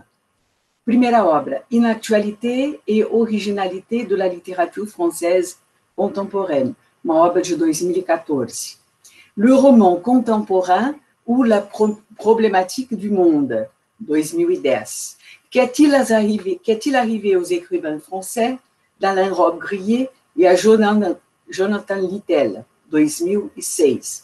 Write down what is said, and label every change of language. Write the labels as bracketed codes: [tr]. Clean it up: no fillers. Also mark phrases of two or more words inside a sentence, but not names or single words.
[pt] Primeira obra, Une actualité et originalité de la littérature française contemporaine, uma obra de 2014. Le roman contemporain ou la problématique du monde, 2010. Qu'est-il arrivé aux écrivains français d'Alain Robbe-Grillet et à Jonathan Littell, 2006.